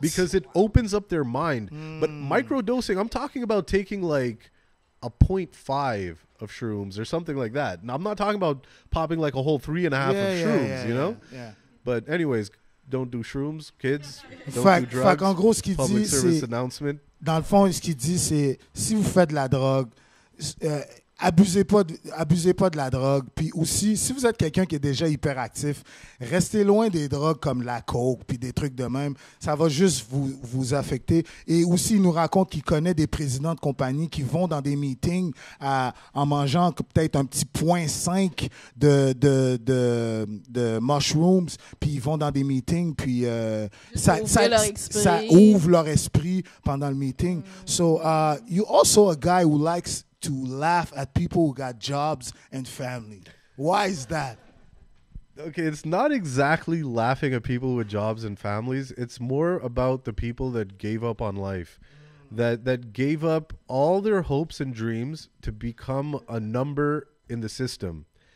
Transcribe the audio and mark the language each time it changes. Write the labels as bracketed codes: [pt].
[en] Because it opens up their mind. But microdosing, I'm talking about taking like a 0.5 of shrooms or something like that. Now, I'm not talking about popping like a whole 3.5 of shrooms, Yeah. But anyways, don't do shrooms, kids. Don't do drugs. [fr] En gros, ce qu'il [en] Public [fr] dit, [en] service [fr] c'est, [en] announcement. [fr] dans le fond, ce qu'il dit, c'est, si vous faites de la drogue, abusez pas de la drogue. Puis aussi, si vous êtes quelqu'un qui est déjà hyperactif, restez loin des drogues comme la coke puis des trucs de même. Ça va juste vous affecter. Et aussi, il nous raconte qu'il connaît des présidents de compagnie qui vont dans des meetings en mangeant peut-être un petit 0.5 de mushrooms, puis ils vont dans des meetings, puis ça ouvre leur esprit pendant le meeting. [en] So, you also a guy who likes to laugh at people who got jobs and family. Why is that? Okay, it's not exactly laughing at people with jobs and families. It's more about the people that gave up on life, that gave up all their hopes and dreams to become a number in the system.